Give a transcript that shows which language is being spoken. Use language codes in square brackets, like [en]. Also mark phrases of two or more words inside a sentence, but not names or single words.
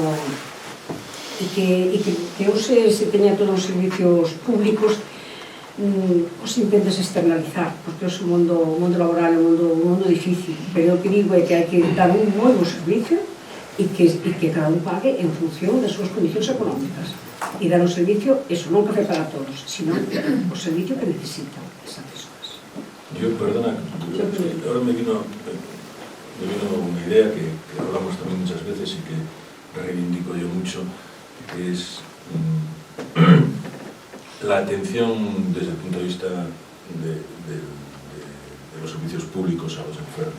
[gl] E que eu se teña todos os servicios públicos os intentes externalizar, porque é un mundo laboral, é un mundo difícil, pero o que digo é que hai que dar un novo servicio e que cada un pague en función das súas condicións económicas e dar un servicio, eso, non café para todos, sino o servicio que necesitan esas persoas. [es] Yo, perdona, ahora me vino una idea que hablamos también muchas veces y que reivindico yo mucho, que es la atención desde el punto de vista de los servicios públicos a los enfermos.